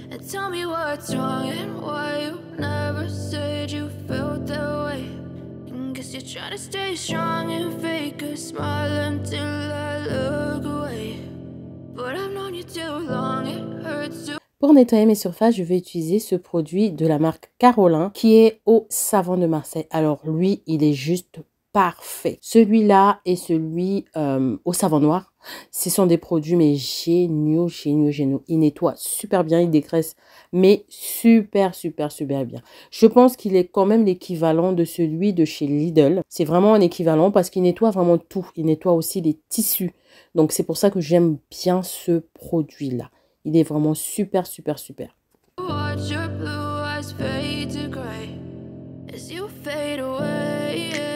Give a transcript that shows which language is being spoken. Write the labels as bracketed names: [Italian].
[English] Tell me what's wrong and why you never said you felt that way. Guess you're trying to stay strong and fake a smile until I look away. But I've known you too long, it hurts to... [French] Pour nettoyer mes surfaces, je vais utiliser ce produit de la marque Carolin qui est au savon de Marseille. Alors lui, il est juste parfait. Celui-là et celui au savon noir, ce sont des produits mais géniaux. Il nettoie super bien, il dégraisse mais super bien. Je pense qu'il est quand même l'équivalent de celui de chez Lidl. C'est vraiment un équivalent parce qu'il nettoie vraiment tout. Il nettoie aussi les tissus. Donc c'est pour ça que j'aime bien ce produit-là. Il est vraiment super. [English] Watch your blue eyes fade to gray as you fade away.